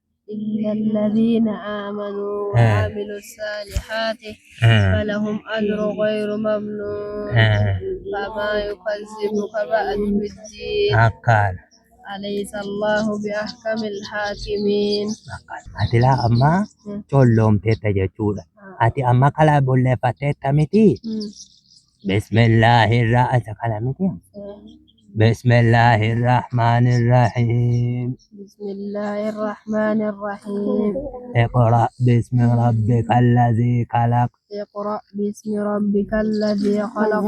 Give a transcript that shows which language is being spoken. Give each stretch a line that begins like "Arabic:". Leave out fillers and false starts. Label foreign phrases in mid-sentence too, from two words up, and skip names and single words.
Arabic: وعملوا الصالحات فلهم أجر غير ممنون فما يكذبك بعد بالدين أليس الله بأحكم الحاكمين
Oromo: ati la amma collomtetta jechuudha ati amma kalaa bolleeffattetta miti
Arabic: بسم الله الرحمن الرحيم بسم الله الرحمن الرحيم اقرأ باسم ربك الذي خلق اقرأ باسم ربك الذي خلق